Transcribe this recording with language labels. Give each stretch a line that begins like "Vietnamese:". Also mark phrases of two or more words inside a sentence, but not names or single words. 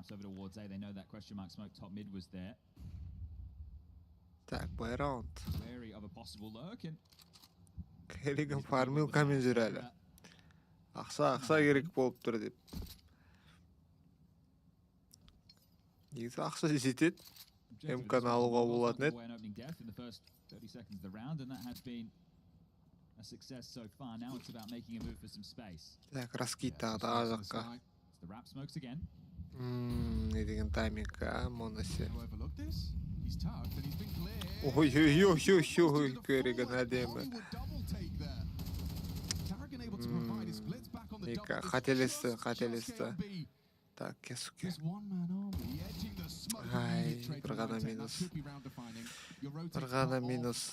Kazakh: Так, бай раунд. Керриган фармилкамен жүр әлі. Ақша керек болып тұр деп. Негізі ақша жетеді. МК'ны алуға болатын еді.
English: 30 seconds the round, and that has been a success so far. Now it's about making a move for some space.
Kazakh: Так, раскид тағы да жаққа.
English: The wrap smokes again.
Kazakh: Не деген тайминг, Моноси. Ой, Керриган әдемі. Ика, қателесті. Так, Кесуки. Ай, бір ғана минус.